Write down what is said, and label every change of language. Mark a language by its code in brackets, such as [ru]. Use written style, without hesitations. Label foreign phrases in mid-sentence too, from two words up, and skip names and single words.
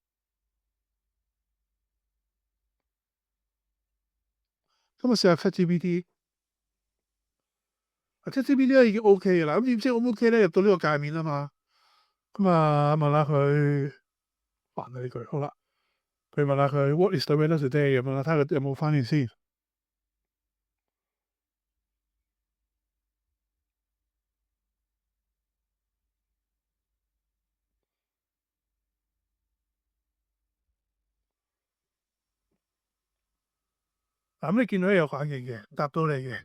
[yue] 咁啊，試下 ChatGPT。ChatGPT 咧已經 OK 嘅啦。咁點知 O 唔 OK 咧？入到呢個界面啊嘛。咁啊，問下佢煩啊呢句。好啦，佢問下佢 [en] What is the weather today [yue] 咁樣啦，睇下佢有冇翻譯先。嗱，咁你見到有反應嘅，答到你嘅。